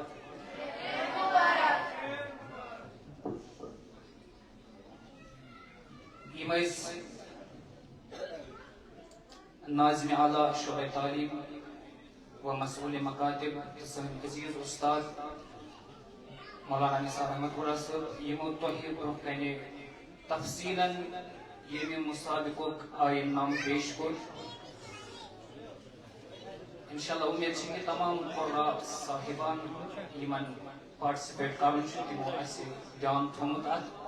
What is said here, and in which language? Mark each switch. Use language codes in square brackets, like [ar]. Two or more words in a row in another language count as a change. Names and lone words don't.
[ks] يميز ناظم أعلى شعبة تعليم ومسؤول مكاتب سن عزيز أستاذ مولانا نثار احمد گوڑا صاحب یمو تۄہہِ برونٛہہ کنہِ تفصیلاً ییٚمہِ مسابقُک آیِن نام پیش کوٚر انشاءاللہ اُمید چھِ کہِ تمام قُرا صاحبان یِمن پارٹِسِپیٹ کرُن چھُ تِمو آسہِ دیان تھوٚومُت اتھ